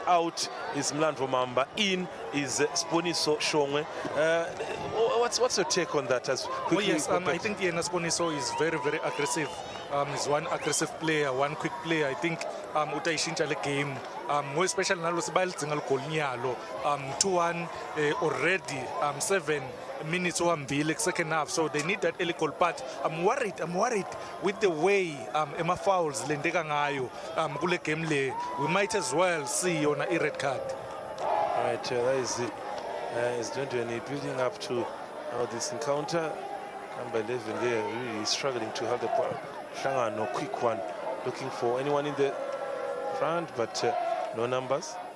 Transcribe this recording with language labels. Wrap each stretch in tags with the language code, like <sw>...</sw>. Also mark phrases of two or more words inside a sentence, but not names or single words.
<en>Out is Mlandvo Mamba, in is Siboniso Shongwe. What's your take on that? Yes, I think Ian Siboniso is very, very aggressive. He's one aggressive player, one quick player. I think</en> <ss>utaishintsha le game.</ss> <en>More especially</en> <ss>nalo sibayilidzinga ligoli nyalo. 2-1 already.</ss> <en>7 minutes ohambile second half, so they need that early goal. But I'm worried with the way Emma fouls</en> <ss>lendeka ngayo kule game le.</ss> <en>We might as well see on a red card. All right, that is it. It's Ndwendweni building up to this encounter. Number 11 there, really struggling to have the ball. No quick one, looking for anyone in the front, but no numbers.</en>